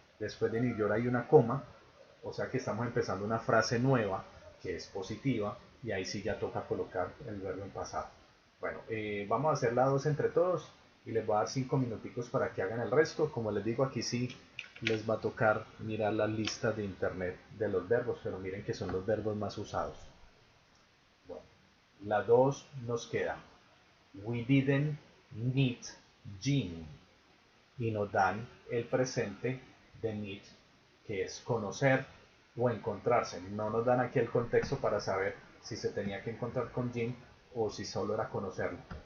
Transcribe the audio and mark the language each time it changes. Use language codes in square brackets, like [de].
[es] Después de New York hay una coma, o sea que estamos empezando una frase nueva que es positiva y ahí sí ya toca colocar el verbo en pasado. Bueno, vamos a hacer la 2 entre todos y les voy a dar 5 minuticos para que hagan el resto. Como les digo, aquí sí les va a tocar mirar las listas de internet de los verbos, pero miren que son los verbos más usados. Bueno, la 2 nos queda [en] We didn't meet Jim. [es] Y nos dan el presente de meet, que es conocer o encontrarse. No nos dan aquí el contexto para saber si se tenía que encontrar con Jim o si solo era conocerlo.